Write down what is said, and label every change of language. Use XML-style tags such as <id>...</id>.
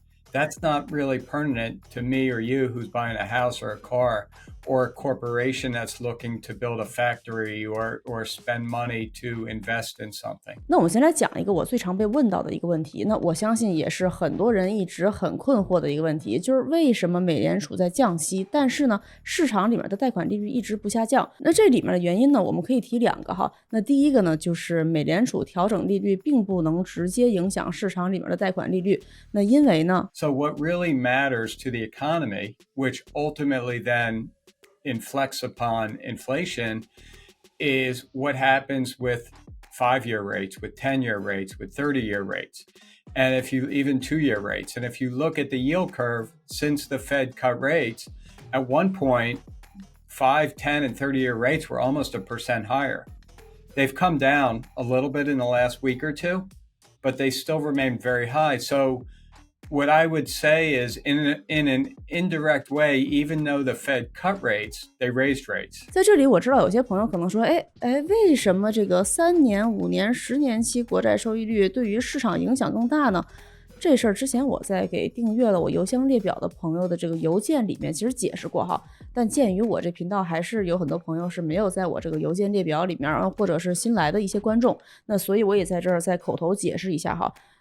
<en>That's not really pertinent to me or you who's buying a house or a car or a corporation that's looking to build a factory or spend money to invest in something.</en> <zh>那我们先来讲一个我最常被问到的一个问题，那我相信也是很多人一直很困惑的一个问题，就是为什么美联储在降息，但是呢，市场里面的贷款利率一直不下降？那这里面的原因呢，我们可以提两个哈。那第一个呢，就是美联储调整利率并不能直接影响市场里面的贷款利率。那因为呢</zh> <en>So what really matters to the economy, which ultimately then inflects upon inflation, is what happens with 5-year rates, with 10-year rates, with 30-year rates, and if you even 2-year rates. And if you look at the yield curve since the Fed cut rates, at one point, 5, 10, and 30-year rates were almost 1% higher. They've come down a little bit in the last week or two, but they still remain very high. So what I would say is in an indirect way, even though the Fed cut rates, they raised rates.</en> <zh>在这里我知道有些朋友可能说，为什么这个3年、5年、10年期国债收益率对于市场影响更大呢？这事儿之前我在给订阅了我邮箱列表的朋友的这个邮件里面其实解释过哈，但鉴于我这频道还是有很多朋友是没有在我这个邮件列表里面，或者是新来的一些观众，那所以我也在这儿再口头解释一下哈。</zh>